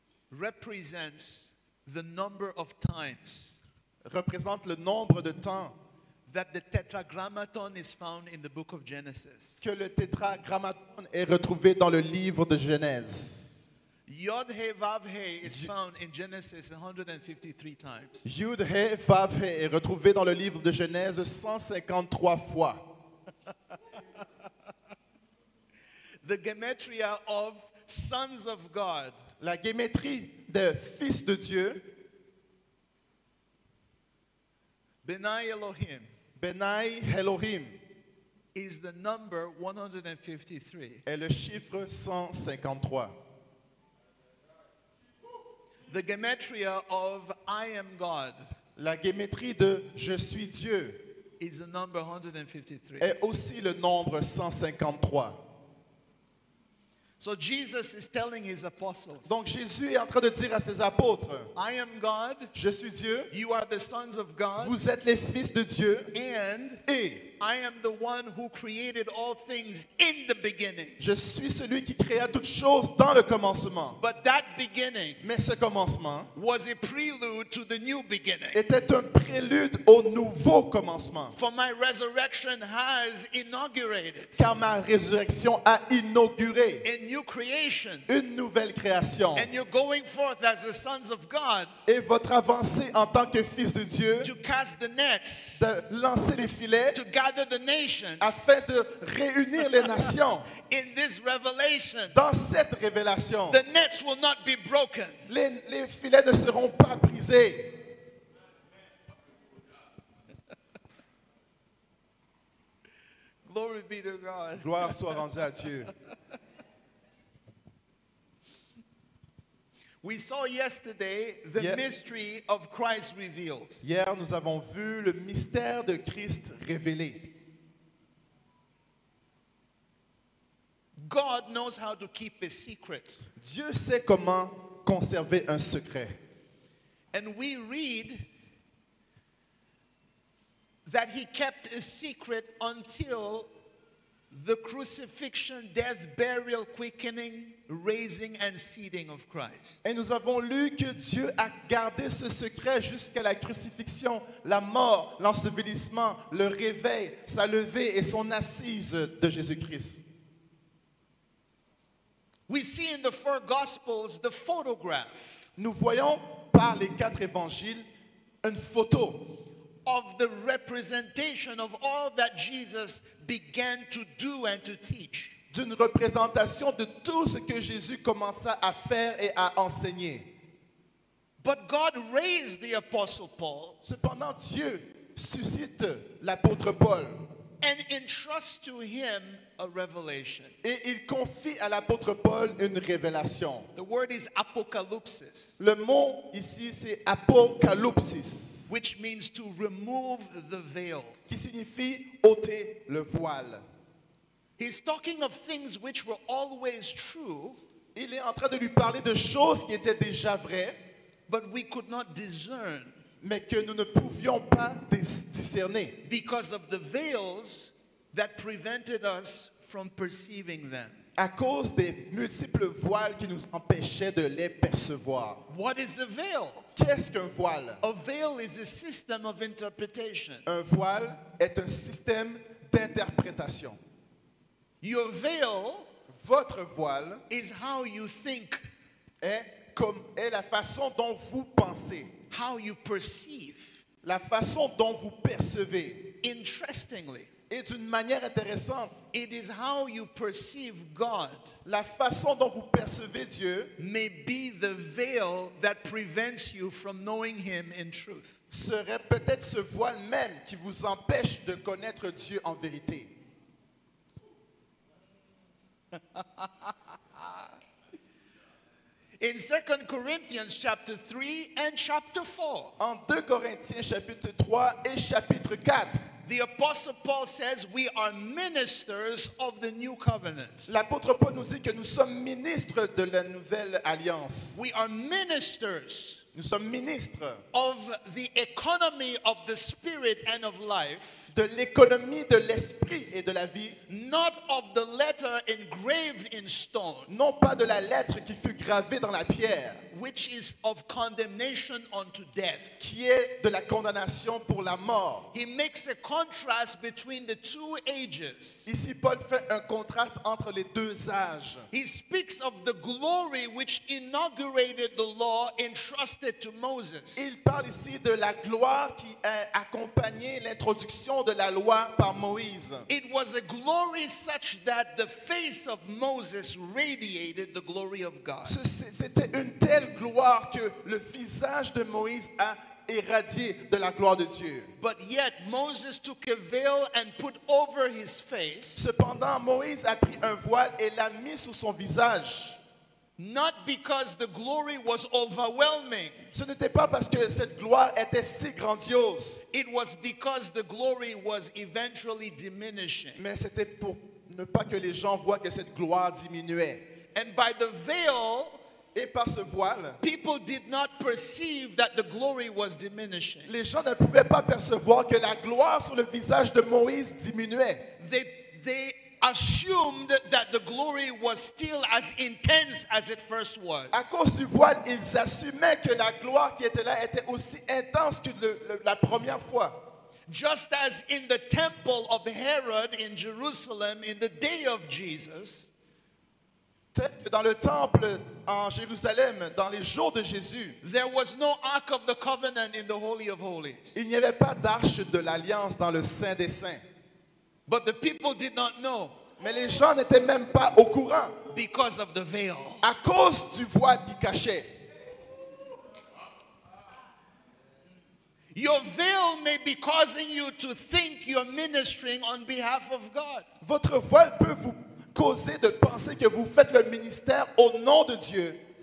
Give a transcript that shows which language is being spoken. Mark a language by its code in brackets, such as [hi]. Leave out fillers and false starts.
[en] represents the number of times [fr] représente le nombre de temps [en] that the tetragrammaton is found in the book of Genesis. [fr] que le tétragrammaton est retrouvé dans le livre de Genèse. [en] Yod He Vav He is found in Genesis 153 times. [fr] Yud He Vav He est retrouvé dans le livre de Genèse 153 fois. [en] The gematria of sons of God [fr] La gématrie des fils de Dieu, [he] Benai Elohim, Benai Elohim, [en] is the number 153. [fr] est le chiffre 153. [en] The gematria of I am God [fr] La gématrie de Je suis Dieu [en] is the number 153. [fr] est aussi le nombre 153. [en] So Jesus is telling his apostles, [fr] Donc Jésus est en train de dire à ses apôtres, [en] I am God, [fr] je suis Dieu, [en] you are the sons of God, [fr] vous êtes les fils de Dieu, [en] and [fr] et [en] I am the one who created all things in the beginning. [fr] je suis celui qui créa toutes choses dans le commencement. [en] But that beginning [fr] Mais ce commencement [en] was a prelude to the new beginning. [fr] était un prélude au nouveau commencement. [en] For my resurrection has inaugurated [fr] Car ma résurrection a inauguré [en] a new creation. [fr] une nouvelle création. [en] And you're going forth as the sons of God [fr] Et votre avancée en tant que fils de Dieu, [en] to cast the nets, [fr] de lancer les filets [en] to gather the nations [fr] afin de réunir les nations. [en] in this revelation. [fr] Dans cette révélation, [en] The nets will not be broken. [fr] les filets ne seront pas brisés. [en] Glory be to God. [fr] Gloire soit rendue à Dieu. [en] We saw yesterday the Yeah. mystery of Christ revealed. [fr] Hier, nous avons vu le mystère de Christ révélé. [en] God knows how to keep a secret. [fr] Dieu sait comment conserver un secret. [en] And we read that he kept a secret until the crucifixion, death, burial, quickening, raising, and seating of Christ. [fr] Et nous avons lu que Dieu a gardé ce secret jusqu'à la crucifixion, la mort, l'ensevelissement, le réveil, sa levée et son assise de Jésus-Christ. [en] We see in the 4 Gospels the photograph [fr] Nous voyons par les 4 évangiles une photo [en] of the representation of all that Jesus began to do and to teach. [fr] d'une représentation de tout ce que Jésus commença à faire et à enseigner. [en] But God raised the Apostle Paul [fr] Cependant, Dieu suscite l'apôtre Paul [en] and entrusts to him a revelation. [fr] Et il confie à l'apôtre Paul une révélation. [en] The word is apocalypsis, [fr] Le mot ici, c'est apocalypsis, [en] which means to remove the veil. [fr] qui signifie ôter le voile. [en] He's talking of things which were always true, [fr] Il est en train de lui parler de choses qui étaient déjà vraies, [en] but we could not discern [fr] mais que nous ne pouvions pas discerner [en] because of the veils that prevented us from perceiving them. [fr] à cause des multiples voiles qui nous empêchaient de les percevoir. [en] What is a veil? [fr] Qu'est-ce qu'un voile? [en] A veil is a system of interpretation. [fr] Un voile est un système d'interprétation. [en] Your veil [fr] Votre voile [en] is how you think, [fr] est la façon dont vous pensez, [en] how you perceive. [fr] la façon dont vous percevez. [en] Interestingly, [fr] Et d'une manière intéressante, [en] it is how you perceive God [fr] la façon dont vous percevez Dieu [en] may be the veil that prevents you from knowing Him in truth. [fr] serait peut-être ce voile même qui vous empêche de connaître Dieu en vérité. [en] In 2 Corinthians chapter 3 and chapter 4, [fr] En 2 Corinthiens chapitre 3 et chapitre 4, [en] the Apostle Paul says we are ministers of the new covenant. [fr] l'apôtre Paul nous dit que nous sommes ministres de la nouvelle alliance. [en] We are ministers [fr] Nous sommes ministres [en] of the economy of the spirit and of life, [fr] de l'économie de l'esprit et de la vie, [en] not of the letter engraved in stone, [fr] non pas de la lettre qui fut gravée dans la pierre, [en] which is of condemnation unto death. [fr] qui est de la condamnation pour la mort. [en] He makes a contrast between the two ages. [fr] Ici, Paul fait un contraste entre les deux âges. [en] He speaks of the glory which inaugurated the law entrusted to Moses. [fr] Il parle ici de la gloire qui a accompagné l'introduction de la loi par Moïse. [en] It was a glory such that the face of Moses radiated the glory of God. [fr] C'était une telle gloire que le visage de Moïse a irradié de la gloire de Dieu. [en] But yet Moses took a veil and put over his face, [fr] Cependant, Moïse a pris un voile et l'a mis sur son visage. [en] not because the glory was overwhelming. [fr] Ce n'était pas parce que cette gloire était si grandiose, [en] It was because the glory was eventually diminishing. [fr] mais c'était pour ne pas que les gens voient que cette gloire diminuait. [en] And by the veil, [fr] Et par ce voile, [en] people did not perceive that the glory was diminishing. [fr] les gens ne pouvaient pas percevoir que la gloire sur le visage de Moïse diminuait. [en] They assumed that the glory was still as intense as it first was. [fr] À cause du voile, ils assumaient que la gloire qui était là était aussi intense que la première fois. [en] Just as in the temple of Herod in Jerusalem in the day of Jesus, [fr] Tel que dans le temple en Jérusalem, dans les jours de Jésus, [en] there was no Ark of the Covenant in the Holy of Holies. [fr] il n'y avait pas d'arche de l'alliance dans le Saint des Saints. [en] But the people did not know [fr] Mais les gens n'étaient même pas au courant [en] because of the veil. [fr] à cause du voile qui cachait. [en] Your veil may be causing you to think you're ministering on behalf of God. [fr] Votre voile peut vous causer de penser que vous faites le ministère au nom de Dieu.